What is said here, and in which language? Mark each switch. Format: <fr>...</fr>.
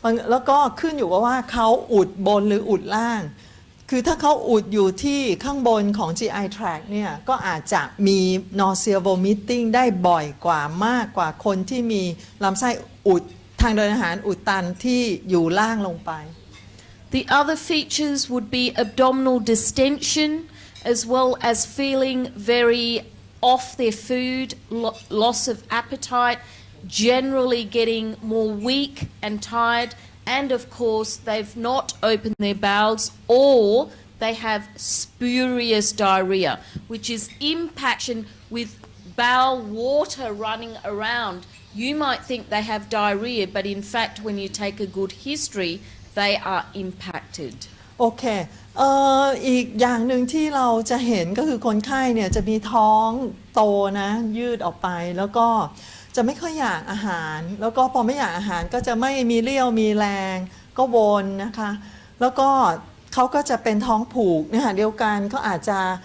<th>แล้วก็ขึ้นอยู่กับว่าเขาอุดบนหรืออุดล่างคือถ้าเขาอุดอยู่ที่ข้างบนของ GI tract เนี่ยก็อาจจะมี nausea vomiting ได้บ่อยกว่ามากกว่าคนที่มีลำไส้อุดทางเดินอาหารอุดตันที่อยู่ล่างลงไป</th> <en>The other features would be abdominal distension as well as feeling very off their food, loss of appetite, generally getting more weak and tired, and of course they've not opened their bowels or they have spurious diarrhea, which is impaction with bowel water running around. You might think they have diarrhea, but in fact when you take a good history, they are impacted.</en> <th>โอเคอีกอย่างหนึ่งที่เราจะเห็นก็คือคนไข้เนี่ยจะมีท้องโตนะยืดออกไปแล้วก็ จะไม่ค่อยอยากอาหารแล้วก็พอไม่อยากอาหารก็จะไม่มีเรี่ยวมีแรงก็วนนะคะแล้วก็เขาก็จะเป็นท้องผูกเนี่ยเดียวกันก็อาจจะ</th>